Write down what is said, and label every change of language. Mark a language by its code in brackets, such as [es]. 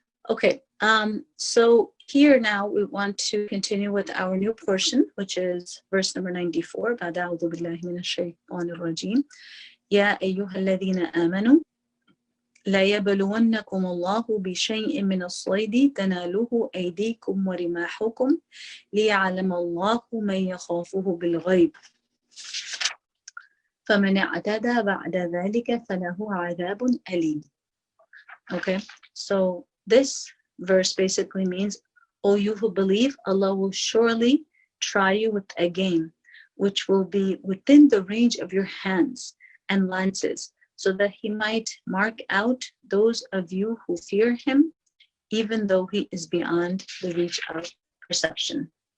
[en] Okay, so here now we want to continue with our new portion, which is verse number 94. [ar] بعد أعوذ بالله من الشيطان الرجيم. يا أيها الذين آمنوا لا يبلونكم الله بشيء من الصيد تناله أيديكم ورماحكم ليعلم الله من يخافه بالغيب فمن اعتدى بعد ذلك فله عذاب أليم. [en] Okay, so this verse basically means, O you who believe, Allah will surely try you with a game which will be within the range of your hands and lances, so that he might mark out those of you who fear him, even though he is beyond the reach of perception.